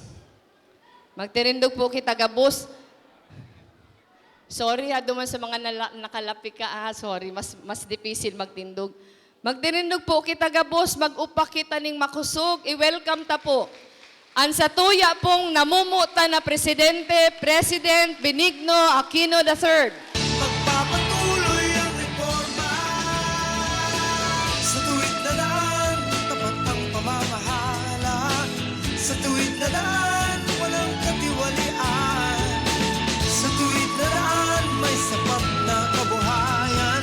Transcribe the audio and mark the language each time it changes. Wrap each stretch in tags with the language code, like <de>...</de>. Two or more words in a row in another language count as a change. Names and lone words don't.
<bik>Magtirindog po kita gabos. Sorry duman sa mga nakalapi ka, sorry, mas difícil magtindog. Magtirindog po kita gabos, mag-upak kita ning makusog, i-welcome ta po. Ang sa tuya pong namumuta na President Benigno Aquino III.</bik> <tl>Magpapatuloy ang reforma sa tuwid na daan, tapat ang pamamahala. Sa tuwid na daan, walang katiwalian. Sa tuwid na daan, may sapat na kabuhayan.</tl>